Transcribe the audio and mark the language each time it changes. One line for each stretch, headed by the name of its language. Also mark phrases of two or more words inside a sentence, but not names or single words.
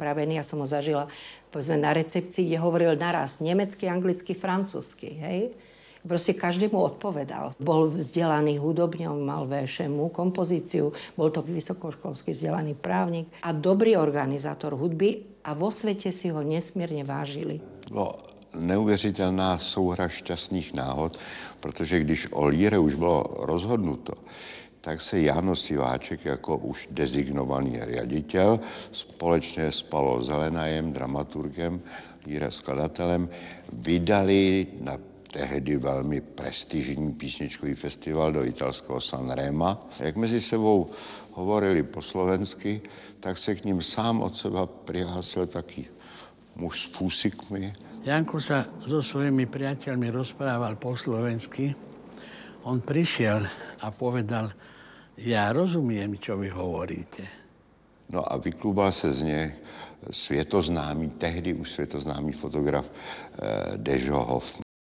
Slovak: Ja som ho zažila povedzme, na recepcii, kde hovoril naraz nemecky, anglicky, francúzsky. Hej? Proste každému odpovedal. Bol vzdelaný hudobne, on mal VŠMU, kompozíciu, bol to vysokoškolský vzdelaný právnik a dobrý organizátor hudby a vo svete si ho nesmierne vážili.
Czech: Neuvěřitelná souhra šťastných náhod, protože když o líre už bylo rozhodnuto, tak se Jáno Siváček jako už designovaný ředitel společně s Palo Zelenajem, dramaturgem, líre skladatelem, vydali na tehdy velmi prestižní písničkový festival do italského Sanrema. Jak mezi sebou hovorili po slovensky, tak se k ním sám od seba
Slovak: prihlásil taký muž s fúsikmi. Janko sa so svojimi priateľmi rozprával po slovensky. On prišiel a povedal, ja rozumiem, čo vy hovoríte.
Czech: No a vyklubal se z něj světoznámý, tehdy už světoznámý fotograf Dežo Hoffman.